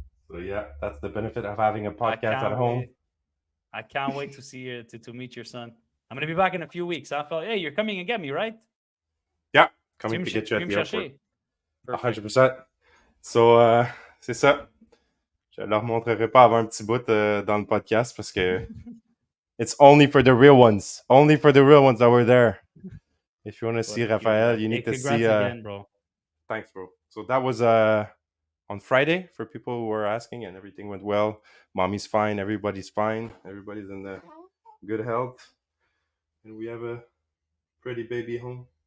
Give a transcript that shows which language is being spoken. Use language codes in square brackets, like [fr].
[en] So yeah, that's the benefit of having a podcast at home. I can't wait to see you, to meet your son. I'm gonna be back in a few weeks. I felt, hey, you're coming and get me, right? Yeah, coming to get you at the airport. 100%. So, [fr] c'est ça. Je leur montrerai pas avant un petit bout dans le podcast parce que [en] it's only for the real ones. Only for the real ones that were there. If you want to see Raphael, you need to see... again, bro. Thanks, bro. So that was on Friday for people who were asking, and everything went well. Mommy's fine. Everybody's fine. Everybody's in good health. And we have a pretty baby home.